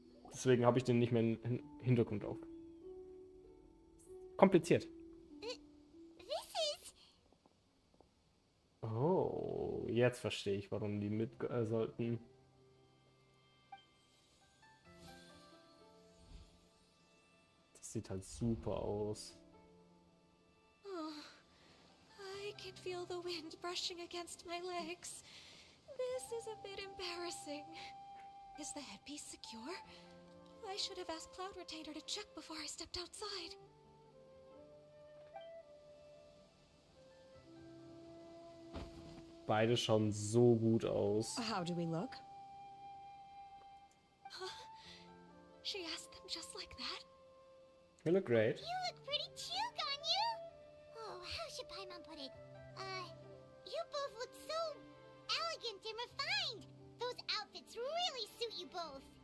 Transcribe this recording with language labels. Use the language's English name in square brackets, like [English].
[German] Deswegen habe ich den nicht mehr im Hintergrund auf. Kompliziert. Oh, jetzt verstehe ich, warum die mit sollten. Das sieht halt super aus. [English] Oh, I can feel the wind brushing against my legs. This is a bit embarrassing. Is the headpiece secure? I should have asked Cloud Retainer to check before I stepped outside. [German] Beide schauen so gut aus. [English] How do we look? She asked them just like that? You look great. You look pretty too, Ganyu! Oh, how should Paimon put it? You both look so elegant and refined! Those outfits really suit you both!